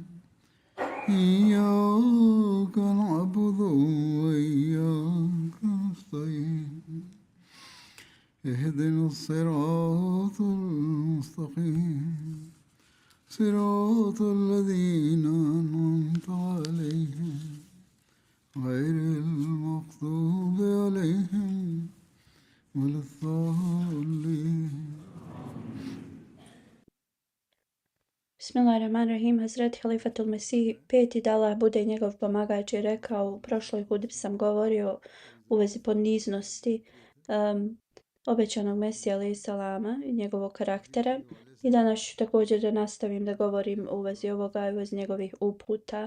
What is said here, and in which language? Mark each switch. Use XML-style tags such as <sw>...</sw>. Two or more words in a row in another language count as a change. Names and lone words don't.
<ar>إياك نعبد وإياك نستعين اهدنا الصراط المستقيم صراط الذين أنعمت عليهم غير المغضوب عليهم ولا الضالين. بسم الله الرحمن الرحيم.</ar> <bs>Hazreti Halifatul Mesih, peti da Allah bude njegov pomagač, je rekao, u prošloj hudbi sam govorio u vezi poniznosti obećanog Mesija</bs> <ar>عليه السلام</ar> <bs>i njegovog karaktera. I danas ću također da nastavim da govorim u vezi ovoga i u vezi njegovih uputa.</bs>